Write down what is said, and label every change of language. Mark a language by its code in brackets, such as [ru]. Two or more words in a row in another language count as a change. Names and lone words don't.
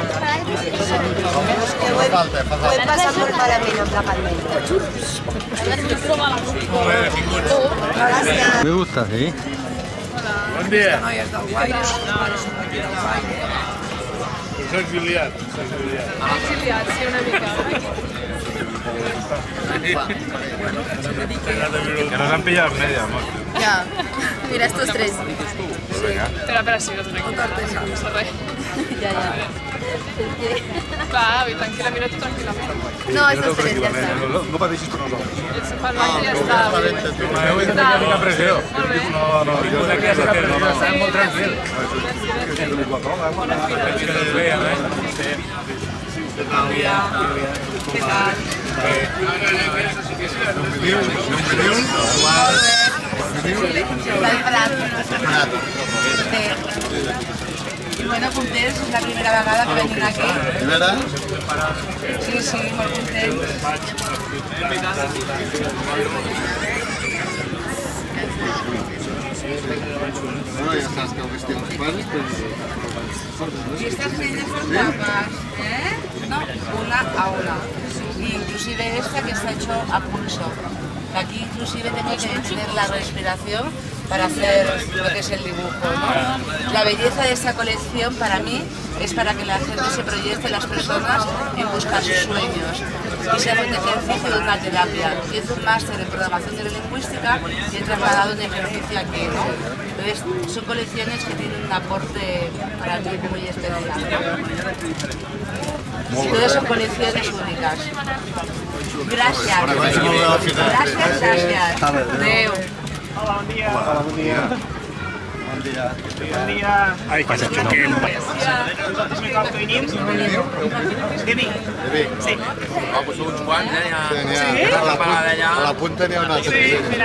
[ca] És que ho he passat molt malament amb la pandèmia. [es] Me gusta, sí? [ca] Bon dia. S'ha exiliat. Exiliat, sí, una mica. [es] Que nos han pillado en media, amor. [ca] Ja. [es] Mira, estos tres. Espera, sí, no te tengo. Ya. Va, tranquila, mira tú tranquil·lament. No, estos tres, ya está. [ca] No pateixis per nosaltres. Pel baix ja està. Heu de tenir mica pressió. No, jo crec que estem molt tranquil. Què tal? Bueno, contents, és la primera vegada que venim aquí. Primera? Sí, molt contents. Bueno, ja saps que el vestim els pares, doncs... [es] Y estas niñas son guapas, ¿eh? No, una a una. Y inclusive esta que está hecho a pulso. Aquí inclusive tengo que detener la respiración para hacer lo que es el dibujo, ¿no? La belleza de esta colección para mí es para que la gente se proyecte, las personas, en buscar sus sueños y se haga un ejercicio de una terapia. Yo hice un máster en programación neurolingüística y he trasladado un ejercicio aquí, ¿no? Entonces son colecciones que tienen un aporte para mí muy especial, ¿no? Y todas son colecciones únicas. Gracias. Gracias. [ca] Adeu. Hola, bon dia. Bon dia. Ai, que s'ha xucat. Nosaltres me cal que venim. De Vic. De Vic. Sí. Pues uns quants, Sí? A la punta n'hi ha una altra. Sí, mira.